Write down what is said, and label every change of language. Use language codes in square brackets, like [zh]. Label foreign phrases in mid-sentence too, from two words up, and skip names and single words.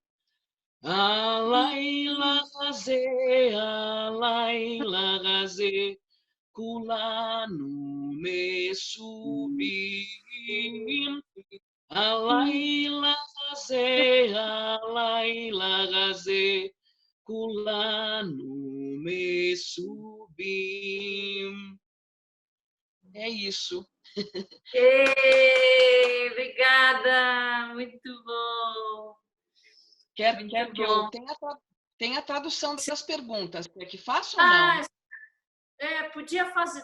[he] הלילה הזה, כולנו מסובים. הלילה הזה, כולנו מסובים. [pt] É isso. Ei, obrigada, muito bom. Quer que eu tenha a tradução das perguntas? Quer que faça ou não? Podia fazer.